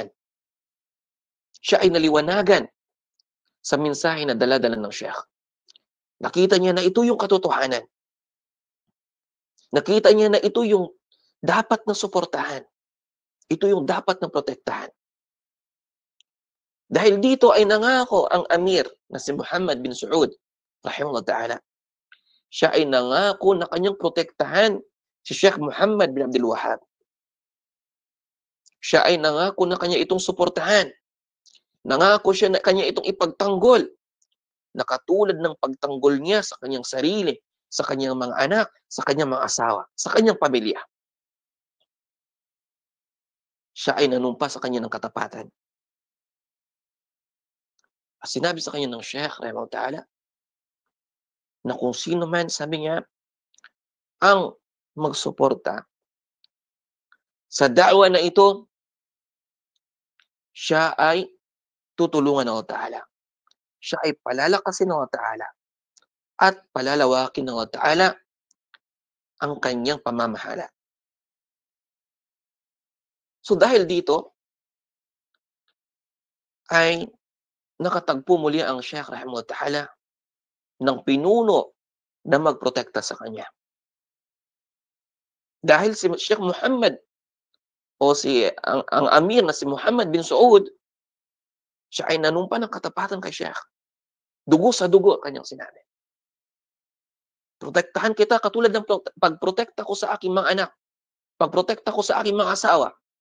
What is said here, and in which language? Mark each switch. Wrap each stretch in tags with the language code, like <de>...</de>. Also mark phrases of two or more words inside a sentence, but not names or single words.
<tl>Siya ay naliwanagan sa mensahe na dala-dala ng Sheikh. Nakita niya na ito yung katotohanan. Nakita niya na ito yung dapat na suportahan. Ito yung dapat na protektahan. Dahil dito ay nangako ang Amir na si Muhammad bin Saud,</tl> <ar>رحمه الله تعالى.</ar> <tl>Siya ay nangako na kanyang protektahan si Sheikh Muhammad bin Abdul Wahhab. Siya ay nangako na kanya itong suportahan. Nangako siya na kanya itong ipagtanggol. Na katulad ng pagtanggol niya sa kanyang sarili, sa kanyang mga anak, sa kanyang mga asawa, sa kanyang pamilya. Siya ay nanumpa sa kanya ng katapatan. Sinabi sa kanya ng Sheikh,</tl> <ar>رحمه الله تعالى,</ar> <tl>na kung sino man, sabi niya, ang magsuporta sa da'wa na ito, siya ay tutulungan ng Allah Ta'ala. Siya ay palalakasin ng Allah Ta'ala at palalawakin ng Allah Ta'ala ang kanyang pamamahala. So dahil dito ay nakatagpo muli ang Sheikh</tl> <ar>رحمه الله تعالى</ar> <tl>ng pinuno na magprotekta sa kanya. Dahil si Sheikh Muhammad o ang amir na si Muhammad bin Saud, siya ay nanumpa ng katapatan kay Sheikh. Dugo sa dugo ang kanyang sinabi. Protektahan kita katulad ng pagprotekta ko sa aking mga anak, pagprotekta ko sa aking mga asawa.</tl>